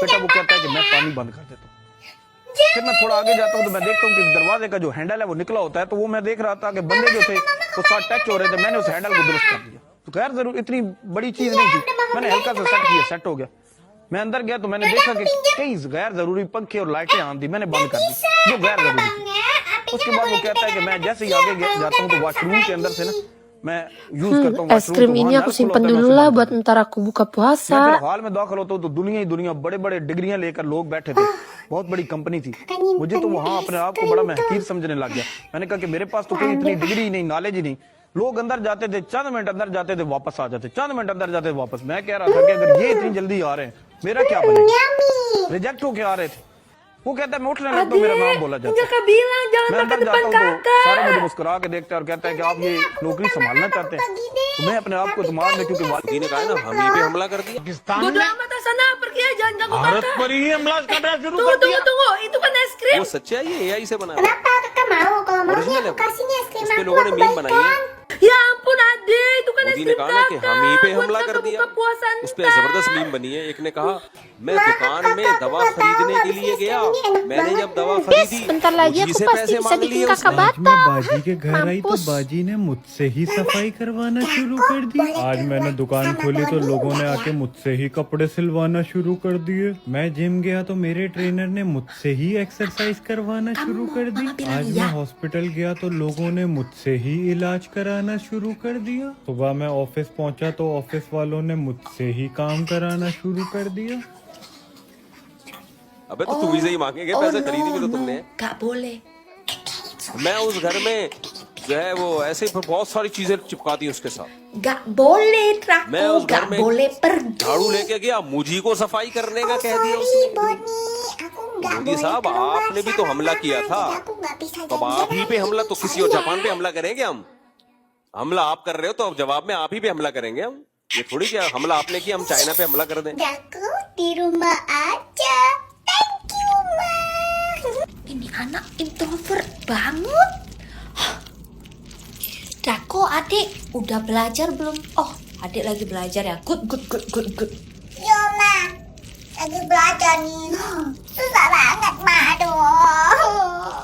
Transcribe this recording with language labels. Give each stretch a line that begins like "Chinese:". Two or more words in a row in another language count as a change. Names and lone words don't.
Hindi: बेटा वो कहता है कि मैं पानी बंद कर देता हूँ। फिर मैं थोड़ा आगे जाता हूँ तो मैं देखता हूँ कि दरवाजे का जो हैंडल है वो निकला होता है, तो वो मैं देख रहा था कि बंदे जो थे वो साथ टच हो रहे थे, मैंने उस हैंडल को दुरुस्त कर दिया। तो खैर जरूर इतनी बड़ी चीज नहीं थी, मैंने हल्का सा सेट किया, सेट हो गया। मैं अंदर गया तो मैंने देखा कि कई गैर जरूरी पंखे और लाइटें ऑन थी, मैंने बंद कर दी जो गैर जरूरी थी। उसके बाद वो कहता है कि मैं जैसे ही आगे जाता हूँ तो वॉशरूम के अंदर से ना मैं यूज करता हूँ
Indonesian: es krim ini aku simpan dulu lah buat ntar aku buka
Hindi: मैं
Indonesian: puasa.
Hindi: फिर हॉल में दाखिल होता हूँ तो दुनिया ही दुनिया बड़े बड़े डिग्रियां लेकर लोग बैठे थे, बहुत बड़ी कंपनी थी। मुझे तो वहां अपने आप को बड़ा मैं हकीर समझने लग गया। मैंने कहा कि मेरे पास तो कोई इतनी डिग्री ही नहीं, नॉलेज ही नहीं। लोग अंदर जाते थे, चंद मिनट अंदर जाते थे, वापस आ जाते, चंद मिनट अंदर जाते थे, वापस। मैं कह रहा था कि अगर ये इतनी जल्दी आ रहे हैं मेरा क्या बनेगा। रिजेक्ट होके आ रहे थे। वो कहता है मैं उठने लगता हूँ, मेरा नाम बोला जाता है। मैं अंदर जाता हूँ तो सारे मुझे मुस्कुरा के देखते हैं और कहता है कि आप ये नौकरी संभालना चाहते हैं। तो मैं अपने आप को दिमाग में, क्योंकि वालिद ने कहा ना हम ही पे हमला कर दिया, पाकिस्तान ने भारत पर ही हमला करना शुरू कर दिया।
Indonesian: Tunggu, itu kan es krim.
Hindi: वो सच्चाई है एआई से बना है,
Indonesian: Kenapa kakak mau kalau mau
Hindi: ओरिजिनल
Indonesian: aku
Hindi: है।
Indonesian: kasih nih es krim
Hindi: इस पे
Indonesian: aku,
Hindi: लोगों ने
Indonesian: aku
Hindi: मीम बनाई है।
Indonesian: baikkan. Ya ampun Ade, itu kan es
Hindi: मोदी ने
Indonesian: krim
Hindi: कहा ना कि
Indonesian: kakak.
Hindi: हम ही पे
Indonesian: Buat
Hindi: हमला
Indonesian: kakak
Hindi: कर दिया।
Indonesian: buka puasa
Hindi: उस पे
Indonesian: ntar.
Hindi: जबरदस्त मीम बनी है। एक ने कहा मैं दुकान में दवा खरीदने के लिए गया, मैंने जब दवा खरीदी
Indonesian: Bentar lagi
Hindi: मुझी
Indonesian: aku
Hindi: से
Indonesian: pasti
Hindi: पैसे
Indonesian: bisa
Hindi: मांग
Indonesian: bikin
Hindi: लिए
Indonesian: kakak
Hindi: उसने। आज मैं
Indonesian: batal.
Hindi: बाजी के घर आई तो
Indonesian: Mampus.
Hindi: बाजी ने मुझसे ही सफाई करवाना शुरू कर दी। आज मैंने दुकान खोली तो लोगों ने आके मुझसे ही कपड़े सिलवाना शुरू कर दिए। मैं जिम गया तो मेरे ट्रेनर ने मुझसे ही एक्सरसाइज करवाना शुरू कर दी। आज मैं हॉस्पिटल गया तो लोगों ने मुझसे ही इलाज कराना शुरू कर दिया। सुबह मैं ऑफिस पहुंचा तो ऑफिस वालों ने मुझसे ही काम कराना शुरू कर दिया। अबे तो तुम ही से ही मांगेंगे पैसे, खरीदी भी तो तुमने।
Indonesian: Gak boleh.
Hindi: मैं उस घर में जो है वो ऐसे ही बहुत सारी चीजें चिपका दी उसके साथ।
Indonesian: Gak boleh
Hindi: मैं
Indonesian: Draco,
Hindi: उस घर
Indonesian: gak
Hindi: में
Indonesian: boleh pergi.
Hindi: झाड़ू लेके गया, मुझी को सफाई करने का कह दिया
Indonesian: Sorry
Hindi: उसने।
Indonesian: Boni, aku nggak
Hindi: मोदी
Indonesian: boleh
Hindi: साहब
Indonesian: ke rumah
Hindi: आपने भी तो हमला
Indonesian: sakit.
Hindi: किया था,
Indonesian: Aku nggak bisa
Hindi: तो अब आप ही पे हमला, तो किसी और जापान पे हमला करेंगे हम? हमला आप कर रहे हो तो अब जवाब में आप ही पे हमला करेंगे हम। ये थोड़ी क्या हमला आपने किया हम चाइना पे हमला कर दें।
Indonesian: Aku di rumah aja.
English: Thank you,
Indonesian: Ma. Ini anak introvert banget. Draco, adik, udah belajar belum? Oh, adik lagi belajar ya.
English: Good, good, good, good, good.
Indonesian: Yo, Ma. Lagi belajar nih. Susah banget, Ma. Aduh.